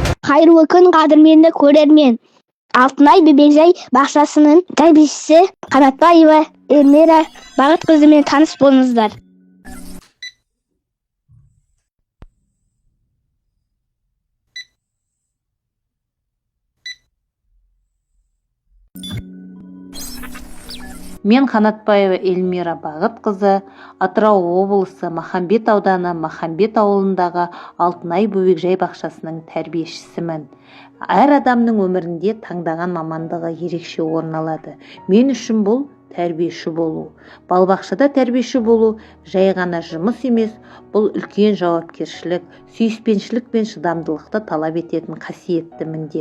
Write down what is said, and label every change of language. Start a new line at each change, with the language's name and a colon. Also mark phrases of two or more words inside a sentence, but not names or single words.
Kyrgyz: Кайырлуу күн, кадырмендүү көрөрмөн. Алтынай бебек-жай бакчасынын тарбиячиси Канатбаева Элмира Багыт кызы менен тааныш болуңуздар. Мен Канатбаева Элмира Багыт кызы,
Kazakh: Атырау облысы Махамбет ауданы Махамбет ауылындағы Алтынай бөбекжай бақшасының тәрбиешісімін. Әр адамның өмірінде таңдаған мамандығы ерекше орын алады. Мен үшін бұл тәрбиеші болу. Балабақшада тәрбиеші болу жай ғана жұмыс емес, бұл үлкен жауапкершілік, сүйіспеншілік пен шыдамдылықты талап ететін қасиетті міндет.